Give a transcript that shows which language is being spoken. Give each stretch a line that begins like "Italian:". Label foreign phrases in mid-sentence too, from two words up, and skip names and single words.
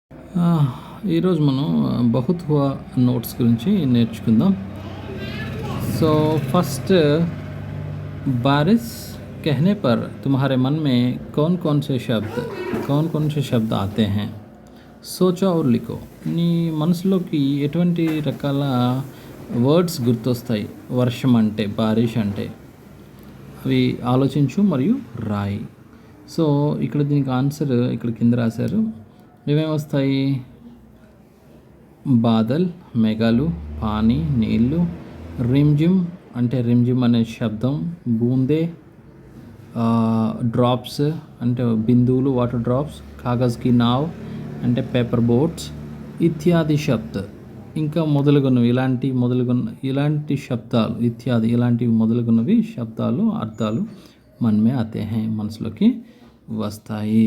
Telugu: ఆ, ఈరోజు మనం
Hindi: बहुत हुआ
Telugu: నోట్స్ గురించి నేర్చుకుందాం.
English: so first,
Hindi: बारिश कहने पर तुम्हारे मन में कौन से शब्द आते हैं? सोचो और लिखो.
Telugu: నీ మనసులోకి ఎటువంటి రకాల వర్డ్స్ గుర్తొస్తాయి వర్షం అంటే, బారిష్ అంటే? అవి ఆలోచించు మరియు రాయి. సో ఇక్కడ దీనికి ఆన్సర్ ఇక్కడ కింద రాశారు. ఏమేమి వస్తాయి? బాదల్, మేఘాలు, పానీ, నీళ్ళు, రిమ్జిమ్ అంటే రిమ్జిమ్ అనే శబ్దం, బూందే డ్రాప్స్ అంటే బిందువులు,
English: water drops,
Hindi: कागज़ की नाव
Telugu: అంటే
English: paper boats,
Hindi: इत्यादि शब्द,
Telugu: ఇంకా మొదలుగున్నవి ఇలాంటి శబ్దాలు, ఇత్యాది ఇలాంటివి మొదలుగున్నవి శబ్దాలు అర్థాలు మనమే
Hindi: आते है,
Telugu: మనసులోకి వస్తాయి.